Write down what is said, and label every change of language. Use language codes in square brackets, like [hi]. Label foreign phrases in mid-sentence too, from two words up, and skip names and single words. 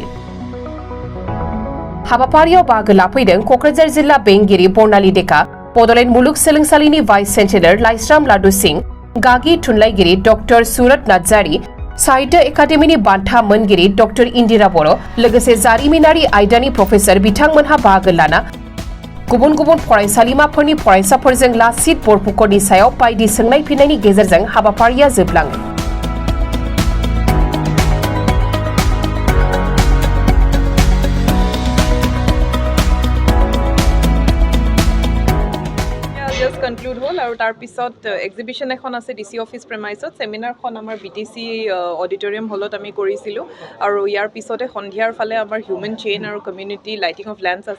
[brx] हाबाफारियाव बाहागो लाफैदों क'क्राझार जिल्ला बेंगिरि बर्नाली डेका, बड'लेण्ड मुलुगसोलोंसालिनि [en] vice chancellor [brx] लाइस्राम लाडु सिंह, गागि थुनलाइगिरि डक्टर सुरत नार्जारी, साहित्य एकाडेमिनि बान्था मोनगिरि डक्टर इन्दिरा बर' लोगोसे जारिमिनारि आयदानि प्रफेसर बिथांमोनहा बाहागो लाना गुबुन गुबुन फरायसालिमाफोरनि फरायसाफोरजों लासित बरपुखरनि सायाव बायदि सोंनाय फिन्नायनि गेजेरजों हाबाफारिया जोबलाङो। [as] কনক্লুড হ'ল আৰু তাৰ পিছত এক্সিবিশ্যন এখন আছে [en] DC office premises. [as] চেমিনাৰখন আমাৰ বিটিচি অডিটৰিয়াম হলত আমি কৰিছিলোঁ আৰু ইয়াৰ পিছতে সন্ধিয়াৰ ফালে আমাৰ [en] human chain [as] আৰু [en] community lighting of lamps [as] আছে।